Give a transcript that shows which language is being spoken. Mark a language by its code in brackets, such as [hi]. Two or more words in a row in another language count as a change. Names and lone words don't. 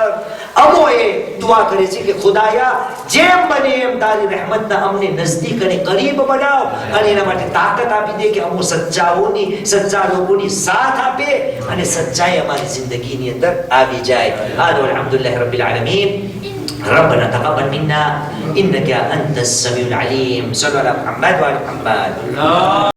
[gu] અમોએ દુઆ કરે છે કે ખુદાયા જેમ બને એમ તારી રહેમતના અમને નજદીક અને કરીબ બનાવ, અને એના માટે તાકાત આપી દે કે અમો સચ્ચા લોકોની સાથ આપે અને સચ્ચાઈ અમારી જિંદગીની અંદર આવી જાય. [ar] الحمد لله رب العالمين. ربنا تقبل منا إنك أنت السميع العليم. صلى الله على محمد وعلى محمد.